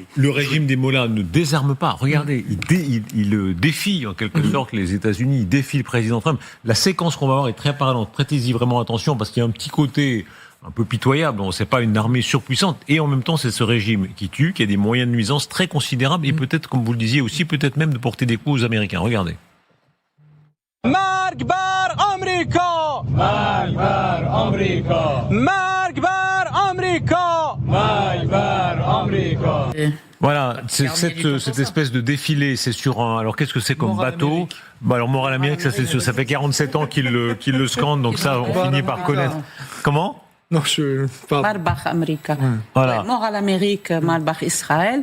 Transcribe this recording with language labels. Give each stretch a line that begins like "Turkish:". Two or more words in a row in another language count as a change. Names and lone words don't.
French: Le régime des mollahs ne désarme pas. Regardez, il défie en quelque sorte les États-Unis, il défie le président Trump. La séquence qu'on va voir est très parlante. Prêtez-y vraiment attention parce qu'il y a un petit côté un peu pitoyable. On sait pas une armée surpuissante et en même temps c'est ce régime qui tue, qui a des moyens de nuisance très considérables et peut-être, comme vous le disiez aussi, peut-être même de porter des coups aux Américains. Regardez.
Persian: مرگ بر آمریکا مرگ بر آمریکا مرگ بر آمریکا مرگ بر آمریکا.
French: Voilà, c'est cette espèce de défilé, c'est sur un... Alors qu'est-ce que c'est comme bateau? Alors Mort à l'Amérique, ça fait 47 ans qu'il le scande, donc ça on finit par connaître. Comment? Non,
Persian: مرگ بر آمریکا.
French: Voilà. Mort à l'Amérique,
Persian: مرگ بر اسرائیل.